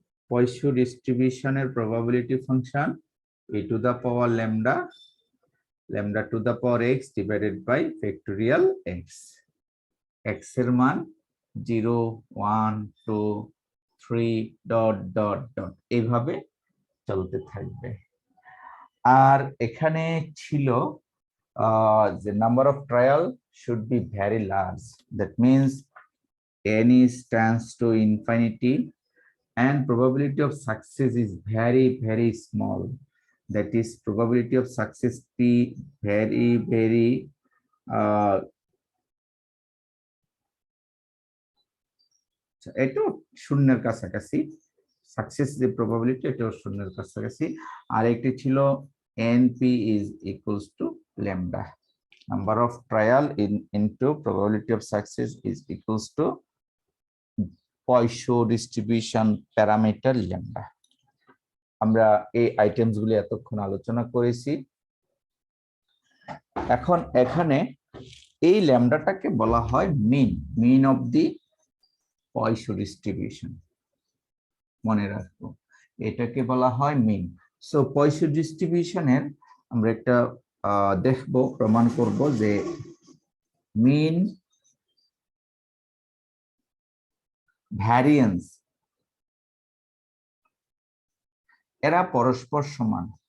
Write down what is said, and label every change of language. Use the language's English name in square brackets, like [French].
[Bangla] পয়সো ডিস্ট্রিবিউশনের probability function e to the power lambda to the power x divided by factorial x। x এর মান 0 1 2 3 dot dot dot এইভাবে চলতে থাকবে। আর এখানে ছিল [English] the number of trial should be very large. That means n is tends to infinity and probability of success is very, very small. That is probability of success be very, very [Bangla] এটা শূন্যের কাছাকাছি, success যে probability এটা শূন্যের কাছাকাছি। আর একটি ছিল [English] np is equals to lambda, number of trial into probability of success is equals to Poisson distribution parameter lambda. [Bangla] আমরা এই আইটেমস গুলি এতক্ষণ আলোচনা করেছি। এখন এখানে এই ল্যামডাটাকে বলা হয় মিন অফ দি পয়সো ডিস্ট্রিবিউশন। মনে রাখবো এটাকে বলা হয় মিন। সো পয়সো ডিস্ট্রিবিউশনের আমরা একটা দেখবো, প্রমাণ করব যে মিন ভ্যারিয়েন্স এরা পরস্পর সমান।